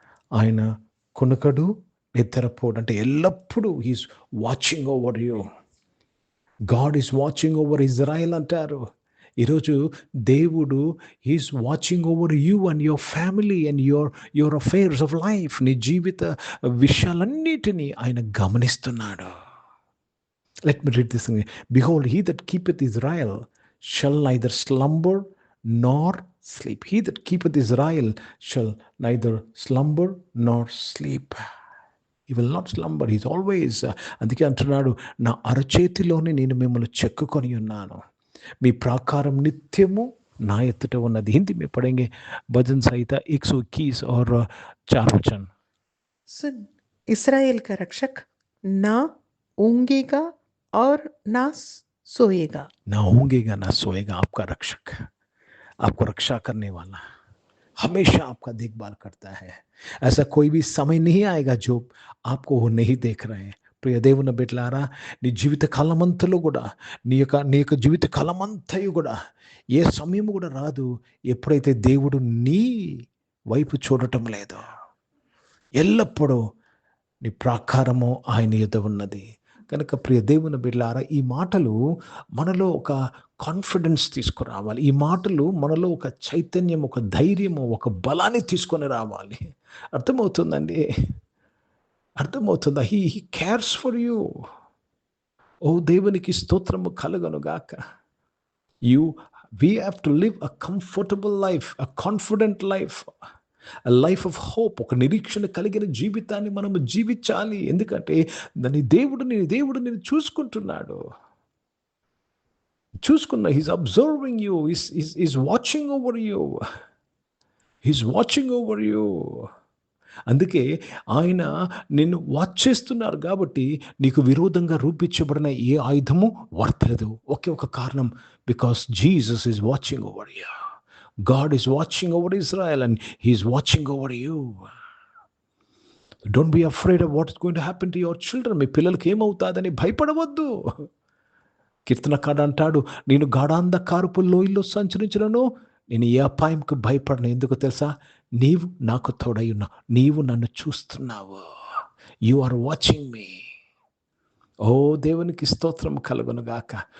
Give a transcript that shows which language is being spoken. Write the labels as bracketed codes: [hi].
[te] ఆయన కునుకడు నిద్రపోడు అంటే ఎల్లప్పుడూ [en] He's watching over you. God is watching over Israel [te] అంటారు. ఈరోజు దేవుడు [en] Is watching over you and your family and your affairs of life. [te] నీ జీవిత విషయాలన్నిటినీ ఆయన గమనిస్తున్నాడు. [en] Let me read this thing. Behold, he that keepeth Israel shall neither slumber nor sleep. He that keepeth Israel shall neither slumber nor sleep. He will not slumber. He's always. [te] అందుకే అంటున్నాడు, నా అరచేతిలోనే నేను మిమ్మల్ని చెక్కుకొని ఉన్నాను, మీ ప్రాకారం నిత్యము నా ఎత్తుట ఉన్నది. [hi] హిందీ में पढ़ेंगे भजन संहिता 121 और 4 वचन. सुन, इस्राएल का रक्षक ना ऊँगेगा और ना सोएगा. ना ऊँगेगा ना सोएगा. आपका रक्षक, आपको रक्षा करने वाला, हमेशा आपका देखभाल करता है. ऐसा कोई भी समय नहीं आएगा जो आपको वो नहीं देख रहे हैं. [te] ప్రియ దేవుని బిడ్డలారా, నీ జీవిత కాలమంతలో కూడా నీ యొక్క జీవిత కాలమంతయు కూడా ఏ సమయం కూడా రాదు ఎప్పుడైతే దేవుడు నీ వైపు చూడటం లేదో. ఎల్లప్పుడూ నీ ప్రాకారము ఆయన యొద్ద ఉన్నది. కనుక ప్రియ దేవుని బిడ్డలారా, ఈ మాటలు మనలో ఒక కాన్ఫిడెన్స్ తీసుకురావాలి. ఈ మాటలు మనలో ఒక చైతన్యం, ఒక ధైర్యము, ఒక బలాన్ని తీసుకొని రావాలి. అర్థమవుతుందండి? అర్థమవుతుందా? [en] He cares for you. [te] ఓ దేవునికి స్తోత్రము కలుగునుగాక. [en] We have to live a comfortable life, a confident life, a life of hope. [te] ఒక నిరీక్షణ కలిగిన జీవితాన్ని మనము జీవించాలి. ఎందుకంటే నీ దేవుడు నేను చూసుకుంటున్నాడు. [en] He's observing you, is watching over you, he's watching over you. [te] అందుకే ఆయన నిన్ను వాచ్ చేస్తున్నారు కాబట్టి నీకు విరోధంగా రూపించబడిన ఏ ఆయుధము వర్తలేదు. ఒకే ఒక కారణం, [en] Because Jesus is watching over you. God is watching over Israel and he is watching over you. Don't be afraid of what is going to happen to your children. [te] మీ పిల్లలకి ఏమవుతాదని భయపడవద్దు. కీర్తనకారుడు అంటాడు, నేను గాఢాంధకారపు లోయలో సంచరించినను నేను ఏ అపాయంకు భయపడను. ఎందుకు తెలుసా? నీవు నాకు తోడై ఉన్నావు, నీవు నన్ను చూస్తున్నావు. [en] You are watching me. [te] ఓ దేవునికి స్తోత్రం కలుగునుగాక.